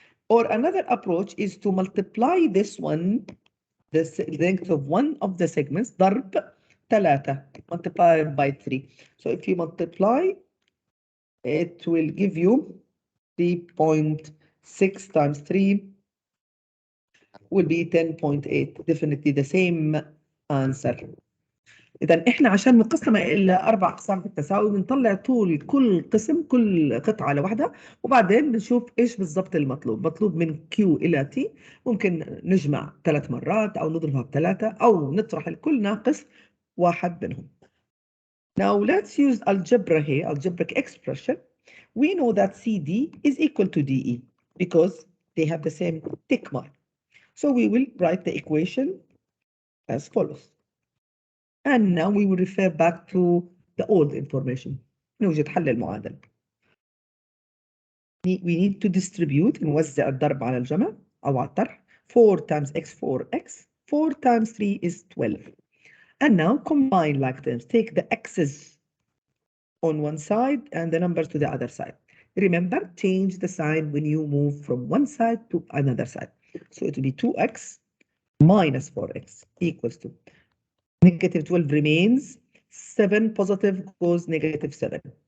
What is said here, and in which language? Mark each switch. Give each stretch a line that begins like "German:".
English: Or another approach is to multiply this one, the length of one of the segments, ضرب 3, multiplied by 3. So if you multiply, it will give you 3.6 times 3 will be 10.8. Definitely the same answer.
Arabic: إذا إحنا عشان نقسم إلى 4 أقسام في التساوي بنطلع طول كل قسم، كل قطعة لوحدها، وبعدين بنشوف إيش بالضبط المطلوب. مطلوب من Q إلى T، ممكن نجمع 3 مرات أو نضربها ب3 أو نطرح الكل ناقص واحد منهم.
English: Now let's use algebra here, algebraic expression. We know that CD is equal to DE because they have the same tick mark. So we will write the equation as follows. And now we will refer back to the old information.
Arabic: نوجد حل المعادلة.
English: We need to distribute،
Arabic: نوزع الضرب على الجمع أو على الطرح.
English: 4 times x 4x. 4 times 3 is 12. And now combine like terms. Take the x's on one side and the numbers to the other side. Remember, change the sign when you move from one side to another side. So it will be 2x minus 4x equals to negative 12 remains, 7 positive goes negative 7.